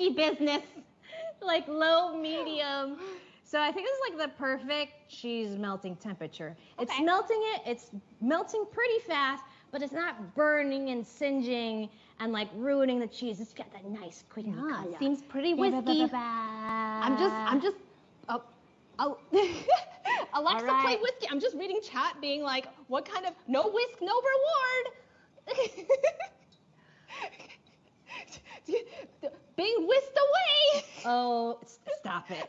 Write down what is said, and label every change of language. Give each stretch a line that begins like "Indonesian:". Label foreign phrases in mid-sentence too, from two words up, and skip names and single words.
English: risky business. like low medium. So I think this is like the perfect cheese melting temperature. It's Okay. melting it. It's melting pretty fast, but it's not burning and singeing and like ruining the cheese. It's got that nice creamy color. Seems pretty Ba, ba, whiskey. ba, ba, ba. I'm just. Alexa, All right. play whiskey. I'm just reading chat, being like, what kind of no whisk, no reward. Being whisked away. Oh, stop it.